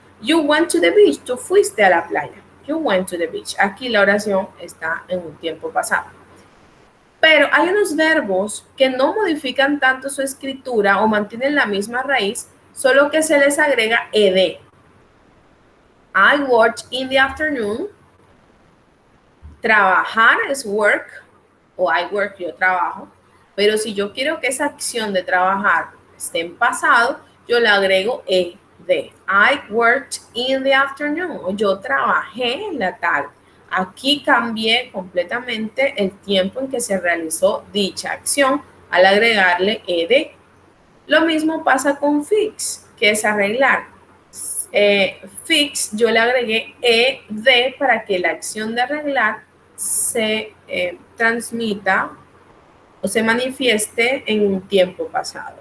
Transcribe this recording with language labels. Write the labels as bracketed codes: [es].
[en] You went to the beach, [es] tú fuiste a la playa. [en] You went to the beach. [es] Aquí la oración está en un tiempo pasado. Pero hay unos verbos que no modifican tanto su escritura o mantienen la misma raíz, solo que se les agrega ed. [en] I worked in the afternoon. [es] Trabajar es work, o [en] I work, [es] yo trabajo. Pero si yo quiero que esa acción de trabajar esté en pasado, yo le agrego ed. [en] I worked in the afternoon. [es] O yo trabajé en la tarde. Aquí cambié completamente el tiempo en que se realizó dicha acción al agregarle ed. Lo mismo pasa con fix, que es arreglar. Fix, yo le agregué ed para que la acción de arreglar se transmita o se manifieste en un tiempo pasado.